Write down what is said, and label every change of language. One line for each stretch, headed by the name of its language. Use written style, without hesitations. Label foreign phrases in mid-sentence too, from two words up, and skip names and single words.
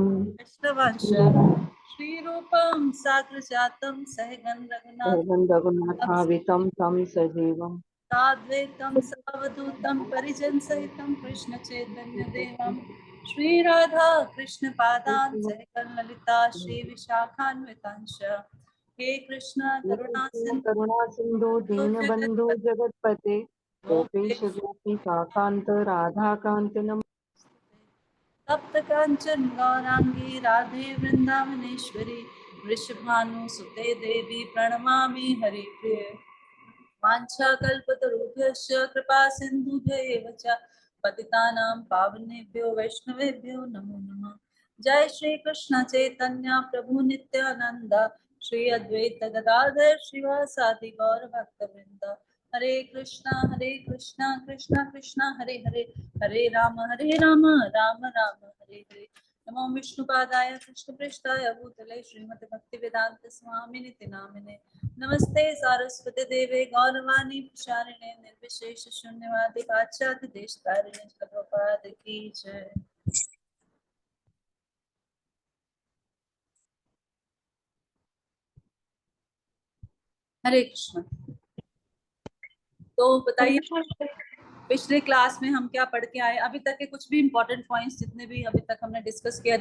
Sanskrit: वैष्णवांश श्रीरूपं साग्रजातं सहगण रघुनाथावितं तं सजीवं साद्वैतं सावधूतं परिजनसहितं कृष्णचैतन्यदेवं श्रीराधा कृष्णपादान् सहगण ललिता श्रीविशाखान्वितांश हे कृष्ण करुणा करुणा सिंधु दीनबंधु सिंधु जगतपते गोपेश गोपिकान्त राधाकान्त तप्त कांचन गौरांगी राधे वृंदावनेश्वरी वृषभानुसुते देवी प्रणमामि हरिप्रिय वाञ्छाकल्पतरुभ्यश्च कृपा सिन्धुभ्यैव च पतितानां पावनेभ्यो वैष्णवेभ्यो नमो नमः। जय श्री कृष्ण चैतन्य प्रभु नित्यानंद श्री अद्वैत गदाधर श्रीवासादि गौर भक्तवृंद हरे कृष्णा कृष्णा कृष्णा हरे हरे हरे राम राम राम हरे हरे। नमो विष्णुपादाय कृष्णपृष्ठाय भूतले श्रीमद् भक्तिवेदांत स्वामिने नामिने नमस्ते सारस्वती देवे गौरवाणी प्रचारिणे निर्विशेष शून्यवादी पाश्चात्य देशतारिणे प्रभुपाद की जय। हरे कृष्ण।
Hindi: तो बताइए पिछले क्लास में हम क्या पढ़ के आए, अभी तक के कुछ भी
English: important points
Hindi: जितने भी अभी तक हमने डिस्कस किया।